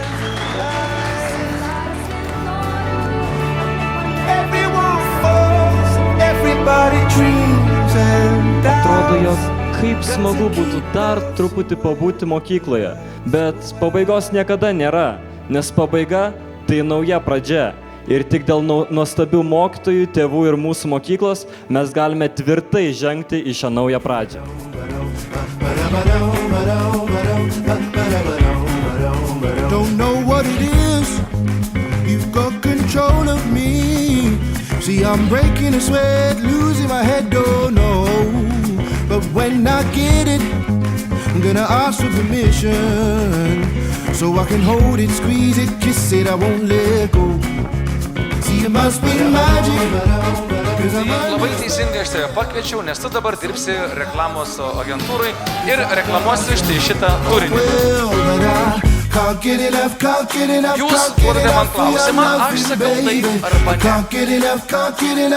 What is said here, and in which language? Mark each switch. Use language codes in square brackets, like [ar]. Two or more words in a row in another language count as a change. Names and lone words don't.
[lt] Atrodo, jog kaip smagu būtų dar truputį pabūti mokykloje, bet pabaigos niekada nėra, nes pabaiga tai nauja pradžia. Ir tik dėl nuostabių mokytojų, tėvų ir mūsų mokyklos mes galime tvirtai žengti į šią naują pradžią. [en] Don't know what it is, you've got control of me. See, I'm breaking a sweat, losing my head, don't know. But when I get it, I'm gonna ask for permission, so I can hold it, squeeze it, kiss it, I won't let go. [lt] Labai teisingai aš tave pakviečiau, nes tu dabar dirbsi reklamos agentūrai ir reklamuosi štai šitą turinį. Jūs duodate man klausimą, aš sakau taip arba ne.